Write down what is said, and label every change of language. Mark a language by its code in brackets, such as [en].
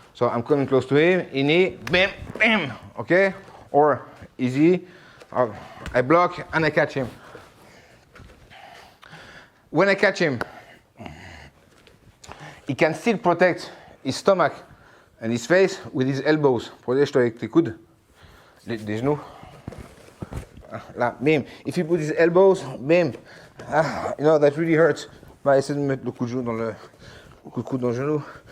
[en] So I'm coming close to him, in knee, bam, bam, okay? Or easy, I block, and I catch him. When I catch him, he can still protect his stomach and his face with his elbows. [fr] Protège-toi avec tes coudes, les genoux. Là, bam. [en] If he puts his elbows, bam. You know, that really hurts. [fr] Va essayer de mettre le coup de coude dans le genou.